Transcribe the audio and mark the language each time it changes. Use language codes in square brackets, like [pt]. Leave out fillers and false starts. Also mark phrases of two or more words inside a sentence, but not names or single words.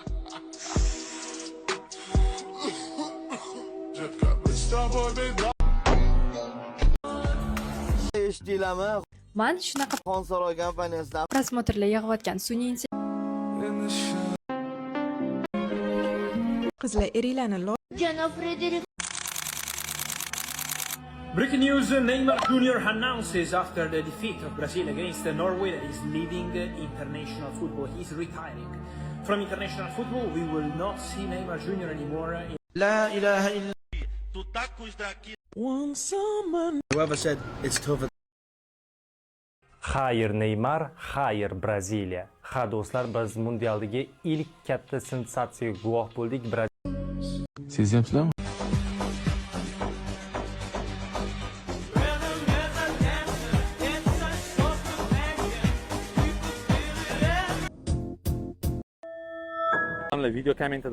[uz] Eshitdinglarmi? Men shunaqa Xonsaroy kompaniyasidan prosmotrlar yig'ayotgan sun'iy qizlar eringlarni Janob Frederik. [en] Breaking news, Neymar Jr. announces after the defeat of Brazil against Norway that he's leaving international football. He's retiring from international football. We will not see Neymar Jr. anymore. [ar] لا إله إلا. [en] Whoever said it's tougher. [uz] Xayr Neymar, xayr Braziliya. Ha do'stlar, biz mundialdagi ilk katta sensatsiyaga guvoh bo'ldik. Sezyapsizlarmi? Video kommentida